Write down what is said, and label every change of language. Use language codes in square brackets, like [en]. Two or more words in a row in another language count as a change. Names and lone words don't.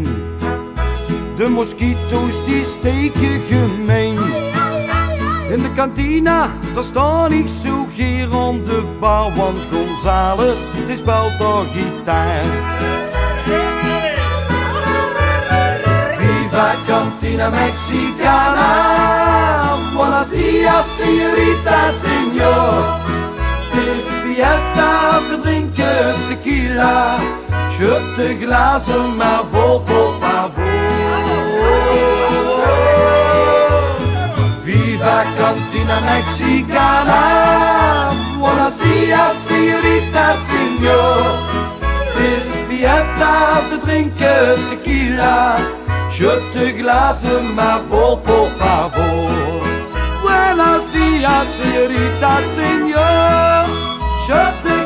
[nl] De mosquito's die steken gemeen. In de kantina, daar sta ik zo hier aan de bar. Want Gonzales, die speelt daar gitaar. [es] Viva Cantina Mexicana, buenos dias, señorita, señor. [nl] Het is fiesta, we drinken tequila. Schud de glazen maar vol, [es] por favor. Viva Cantina Mexicana, buenos dias, señorita, señor. [nl] Het is fiesta, we drinken tequila. Schud de glazen maar vol, [es] por favor. Buenos dias, señorita, señor. [nl] Schud